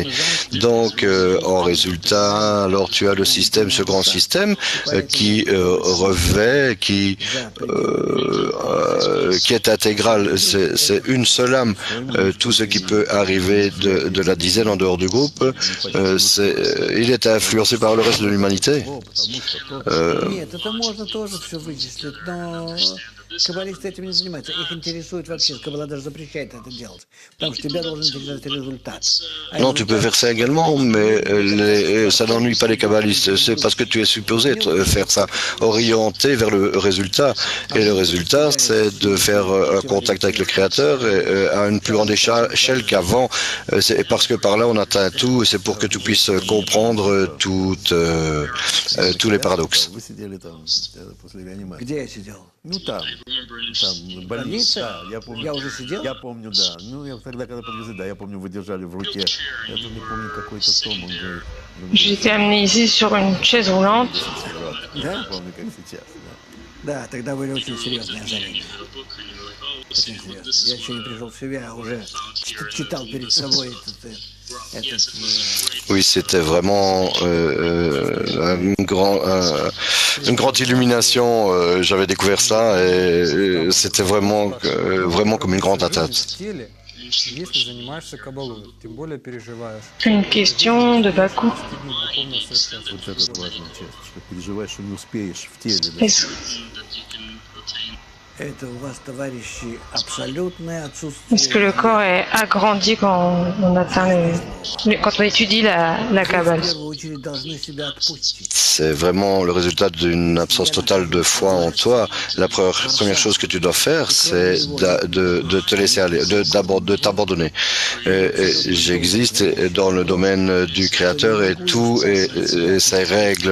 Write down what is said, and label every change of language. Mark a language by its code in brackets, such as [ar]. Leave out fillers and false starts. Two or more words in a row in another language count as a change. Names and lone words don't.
[fr] Donc, en résultat, alors tu as le système, ce grand système qui revêt, qui est intégral. C'est une seule âme. Tout ce qui peut arriver de la dizaine en dehors du groupe, il est influencé par le reste de l'humanité. [ru] Каббалисты этим не занимаются. Их интересует вообще, Каббала даже запрещает это делать, потому что тебя должен интересовать результат. [fr] Non, tu peux faire ça également, mais ça n'ennuie pas les kabbalistes. C'est parce que tu es supposé faire ça, orienté vers le résultat. Et le résultat, c'est de faire un contact avec le Créateur à une plus grande échelle qu'avant. C'est parce que par là, on atteint tout, et c'est pour que tu puisses comprendre tous les paradoxes. [ru] Где я сидел? Ну там больница, да, я помню. Я уже сидел? Я помню, да. Ну, я тогда, когда подвезли, да, я помню, вы держали в руке. Я тоже не помню, какой-то том, он говорит. [fr] J'ai été amené ici sur une chaise roulante. [ru] Да? Помню, как сейчас, да. Да, тогда были очень серьезные озарения. Очень серьезно. Я еще не пришел в себя, а уже читал перед собой [fr] Oui, c'était vraiment une grande illumination. J'avais découvert ça et c'était vraiment, vraiment comme une grande atteinte. [ru] Если занимаешься кабалой, тем более переживаешь. [fr] Une question de Bakou. [ru] Вот это важная часть, что переживаешь, что не успеешь в теле. [fr] Est-ce [ru] Это у вас, товарищи, абсолютное [fr] est-ce [ru] отсутствие. [fr] que le corps est agrandi quand on atteint quand on étudie la [ru] В [fr] Kabbale? [ru] первую очередь должны себя отпустить. [fr] C'est vraiment le résultat d'une absence totale de foi en toi. La première chose que tu dois faire, c'est de te laisser aller, de t'abandonner. J'existe dans le domaine du Créateur et tout et ses règles.